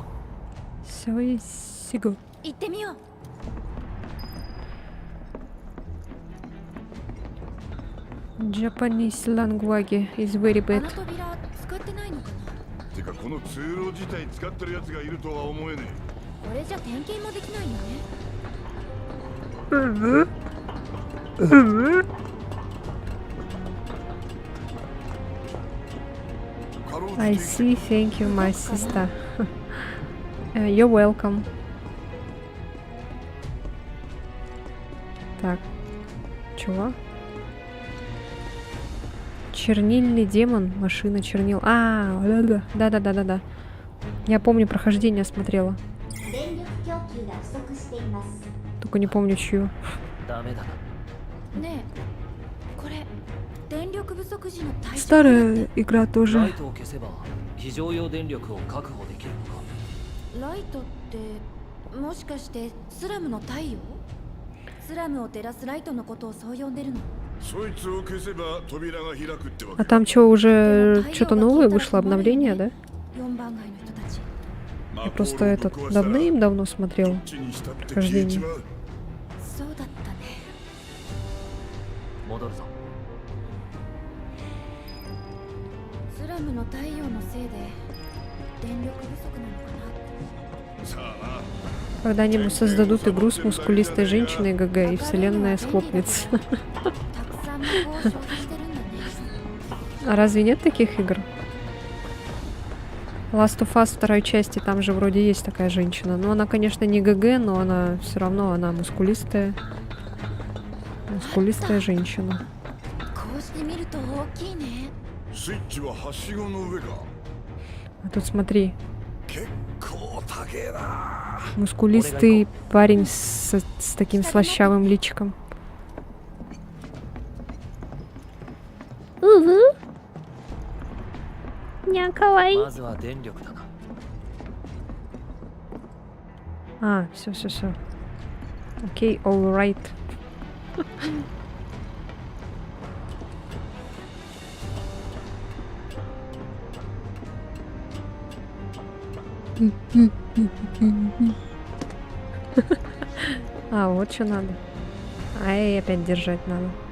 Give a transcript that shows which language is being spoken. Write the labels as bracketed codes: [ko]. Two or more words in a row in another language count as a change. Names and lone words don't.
[ja] Сой сигу. 行ってみよう。 [en] Japanese language is very [ja] あ [en] bad. [ja] の扉使ってないのかな。てかこの通路自体使ってるやつがいるとは思えねこれじゃ点検もできないよね。え。かろうじて [en] I see, thank you, my sister. You're welcome. [ru] Так, чего? Чернильный демон, машина чернил. А, да. Я помню, прохождение смотрела. Только не помню, чью. [ja] ダメだな。ねえ、これ電力不足独自の対象 [ru] Старая игра [ja] ラ [ru] тоже. [ja] イトを消せば非常用電力を確保できるのか。ライトってもしかしてスラムの太陽？スラムを照らすライトのことをそう呼んでるの。そいつを消せば扉が開くってわけ [ru] А там что, уже что-то новое вышло, обновление, да? [ja] 4 番街の人たち。 [ru] Я просто этот давным-давно смотрел [ja] どっちにしたって [ru] прохождение. [ja] 消えちまう。そうだったね。戻るぞ。スラムの太陽のせいで電力不足なのかな。さあな。 [ru] Когда-нибудь создадут игру с мускулистой женщиной ГГ, и вселенная схлопнется. [ja] たくさん魔法を消費してるんだね。 [ru] А разве нет таких игр? Last of Us второй части, там же вроде есть такая женщина. Но она, конечно, не ГГ, но она все равно, она мускулистая. Мускулистая женщина. [ja] こうして見ると大きいね。スイッチははしごの上か。 [ru] А тут смотри, [ja] 結構高えな。 [ru] мускулистый парень с таким слащавым личиком. Угу. Ня, кавай. [ja] まずは電力だな。 [ru] А, все. Окей, [en] all right. [ru] А, вот что надо. Ай, опять держать надо.